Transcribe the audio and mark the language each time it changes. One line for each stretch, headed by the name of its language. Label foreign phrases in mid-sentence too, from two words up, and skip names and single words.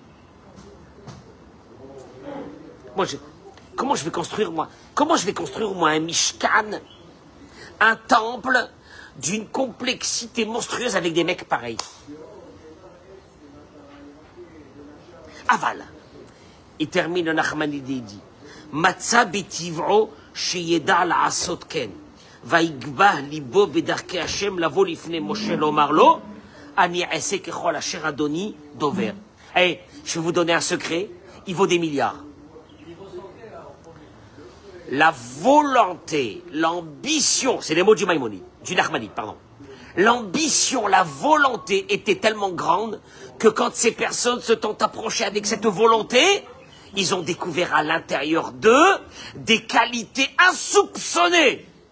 French: Comment je vais construire moi un Mishkan, un temple d'une complexité monstrueuse avec des mecs pareils? Aval. Il termine le Nachmanide et dit
Hebrew: מצא בטבעו שידע לעשות כן ויגבה לבו בדרכי השם לבוא לפני משה לומר לו אני אעשה ככל אשר אדוני דובר.
French: Eh, je vais vous donner un secret, il vaut des milliards. La volonté, l'ambition, c'est les mots du Maïmonide, du Nachmanide, pardon. L'ambition, la volonté était tellement grande que quand ces personnes se sont approchées avec cette volonté, ils ont découvert à l'intérieur d'eux des qualités insoupçonnées.